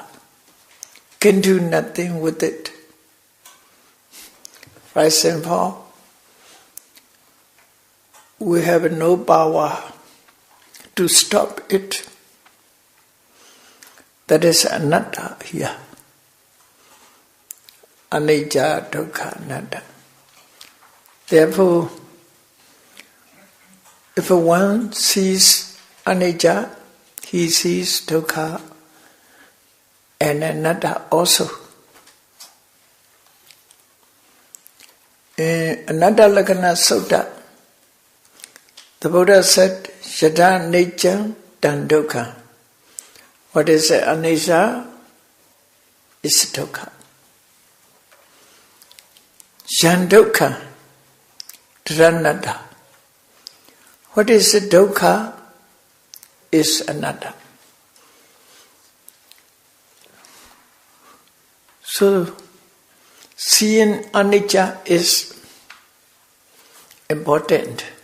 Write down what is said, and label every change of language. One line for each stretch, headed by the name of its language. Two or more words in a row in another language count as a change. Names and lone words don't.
English: Can do nothing with it. Rise and fall. We have no power to stop it. That is anatta here.
Pali: Anicca, dukkha, anatta.
English: Therefore, if one sees anicca, he sees dukkha and anatta also. In Anatta Lakkhana Sutta, the Buddha said,
Pali: Yada anicca tan dukkha.
English: What is anicca is dukkha.
Pali: Yan dukkha anatta.
English: What is dukkha is anatta. So, seeing anicca is important.